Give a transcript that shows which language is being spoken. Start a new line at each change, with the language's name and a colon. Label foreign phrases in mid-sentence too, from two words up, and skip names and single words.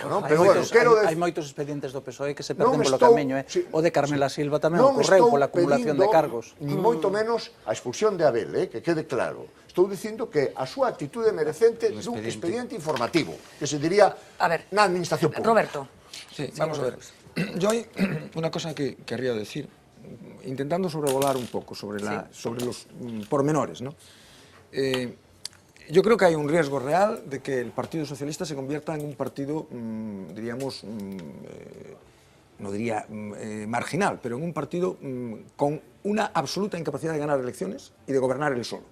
Galician: Hai moitos expedientes do PSOE que se perden polo camiño. O de Carmela Silva tamén ocorreu pola acumulación de cargos.
Spanish: Ni moito menos
Galician: a expulsión de Abel, que quede claro. Estou dicindo que a súa actitude merecente dun expediente informativo, que se diría na administración pública. Roberto. Sí, vamos a ver.
Spanish: Yo hay una cosa que querría decir, intentando sobrevolar un poco sobre los pormenores, ¿no? Yo creo que hay un riesgo real de que el Partido Socialista se convierta en un partido, diríamos, no diría marginal, pero en un partido con una absoluta incapacidad de ganar elecciones y de gobernar él solo.